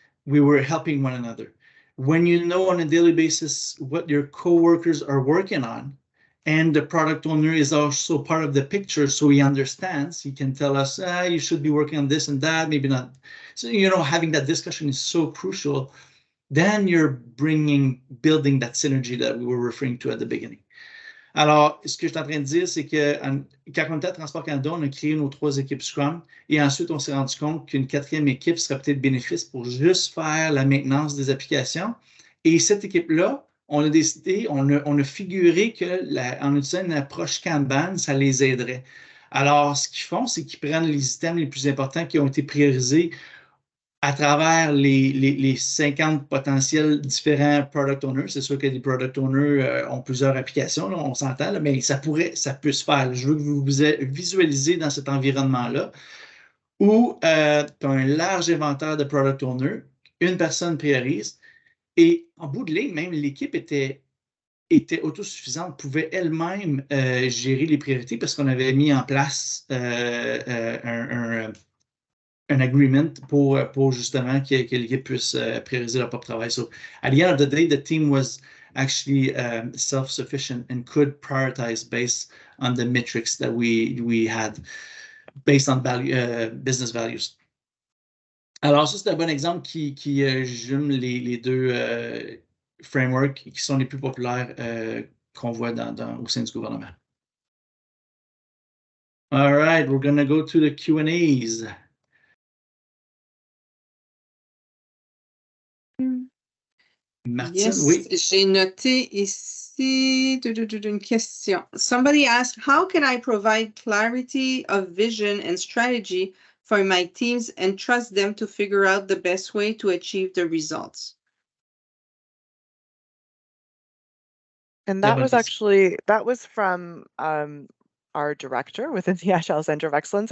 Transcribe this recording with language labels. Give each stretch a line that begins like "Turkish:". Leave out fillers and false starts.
English: We were helping one another. When you know on a daily basis what your coworkers are working on, and the product owner is also part of the picture, so he understands, he can tell us, you should be working on this and that, maybe not. So, having that discussion is so crucial. Then you're building that synergy that we were referring to at the beginning.
French: Alors, ce que je suis en train de dire, c'est que quand on était à Transport Canada, on a créé nos 3 équipes Scrum, et ensuite on s'est rendu compte qu'une 4e équipe serait peut-être bénéfice pour juste faire la maintenance des applications. Et cette équipe-là, on a décidé, on a figuré qu'en utilisant une approche Kanban, ça les aiderait. Alors, ce qu'ils font, c'est qu'ils prennent les items les plus importants qui ont été priorisés à travers les 50 potentiels différents product owners. C'est sûr que les product owners ont plusieurs applications, là, on s'entend, là, mais ça peut se faire. Je veux que vous vous visualisez dans cet environnement-là où tu as un large inventaire de product owners, une personne priorise, et en bout de ligne, même l'équipe était autosuffisante, pouvait elle-même gérer les priorités, parce qu'on avait mis en place un agreement pour justement que l'équipe puisse prioriser leur propre travail.
English: So at the end of the day, the team was actually self-sufficient and could prioritize based on the metrics that we had based on business values.
French: Alors ça, c'est un bon exemple qui jume les deux frameworks qui sont les plus populaires qu'on voit au sein du gouvernement.
English: All right, we're going to go to the Q&As. Martine, yes,
French: oui. J'ai noté ici une question.
English: Somebody asked, how can I provide clarity of vision and strategy for my teams and trust them to figure out the best way to achieve the results? And that was from our director within the Agile Centre of Excellence.